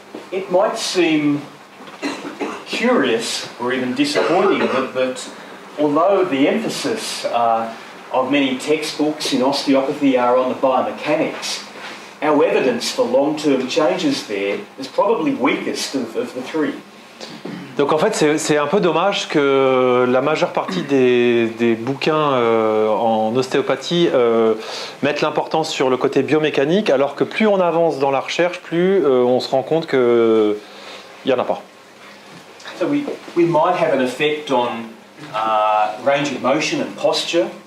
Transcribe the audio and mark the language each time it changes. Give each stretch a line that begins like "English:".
English: It might seem curious or even disappointing that although the emphasis of many textbooks in osteopathy are on the biomechanics, our evidence for long-term changes there is probably weakest of the three.
French: Donc en fait, c'est un peu dommage que la majeure partie des bouquins en ostéopathie mettent l'importance sur le côté biomécanique, alors que plus on avance dans la recherche, plus on se rend compte qu'il n'y en a pas.
English: So we might have an effect on range of motion and posture.